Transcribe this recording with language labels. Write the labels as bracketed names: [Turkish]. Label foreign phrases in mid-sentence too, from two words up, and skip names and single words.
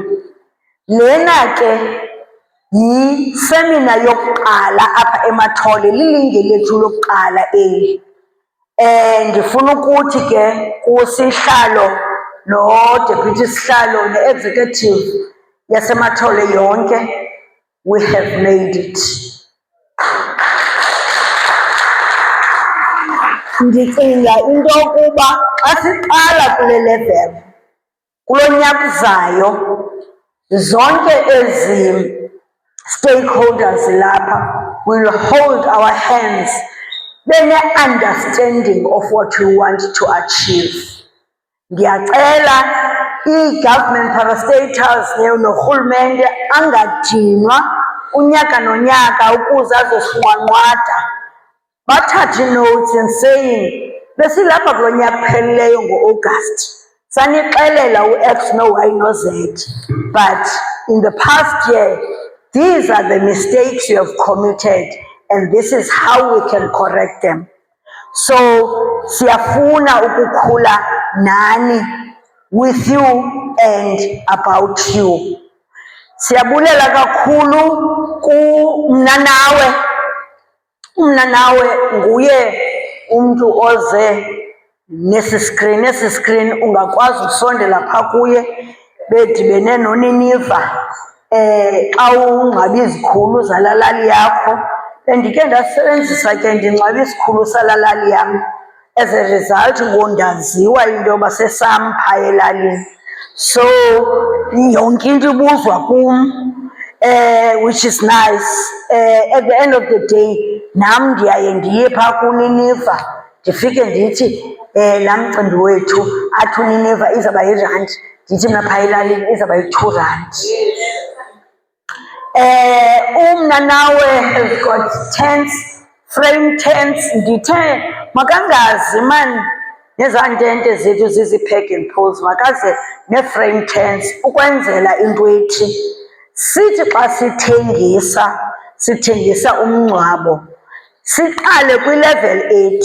[Xhosa] Lena ke yisemina yokuqala apha eMathole, lilinge lethu lokuqala eli. Ndifuna ukuthi ke kusihlalo no-deputy sihlalo ne-executive yaseMathole yonke, [English] we have made it. [Xhosa] Ndicinga into yokuba xa siqala kule level, kulo nyaka uzayo, zonke ezi stakeholders lapha [English] will hold our hands [Xhosa] bene- [English] understanding of what we want to achieve. [Xhosa] Ndiyacela i- [English] government parastatals [Xhosa] norhulumente angadinwa unyaka nonyaka ukuze azosiwanqwada. [English] Bathathe notes and saying, [Xhosa] besilapha kulo nyaka kuphelileyo ngo-August, sanixelela u-X no Y no Z, [English] but in the past year, these are the mistakes you have committed, and this is how we can correct them. So, [Xhosa] siyafuna ukukhula nani, [English] with you and about you. [Xhosa] Siyabulela kakhulu kumnanawe. Umnanawe nguye umntu oze nesi screen ungakwazi usondela phaa kuye bedibene noniniva xa ungcwabi izikhulu zalaa lali yakho. Bendike ndasebenzisa ke ndingcwabi isikhulu salaa lali yam, [English] as a result [Xhosa] ngondaziwa into yoba sesam phaa elalini. So yonke into ibuzwa kum, [English] which is nice. At the end of the day, [Xhosa] nam ndiyaye ndiye phaa kuniniva ndifike ndithi laa mcimbi wethu athi uniniva izawuba yi-R1, ndithi mna phaa elalini izawuba yi-R2. [English] Umnanawe has got tents, frame tents. [Xhosa] Ndithe makangazi man nezaa ntente zethu zizi-peg [English] and poles, [Xhosa] makaze nee- [English] frame tents [Xhosa] ukwenzela into ethi sithi xa sithengisa umngcwabo siqale kwi-level 8.